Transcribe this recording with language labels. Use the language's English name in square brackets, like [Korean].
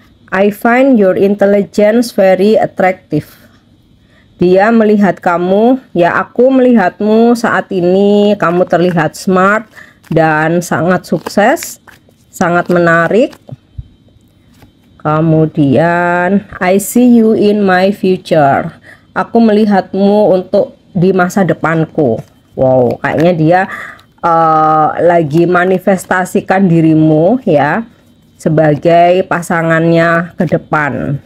[English] I find your intelligence very attractive. [Indonesian] Dia melihat kamu, ya aku melihatmu saat ini, kamu terlihat smart dan sangat sukses, sangat menarik. Kemudian [English] I see you in my future. [Indonesian] aku melihatmu untuk di masa depanku. Wow, kayaknya dia lagi manifestasikan dirimu ya sebagai pasangannya ke depan.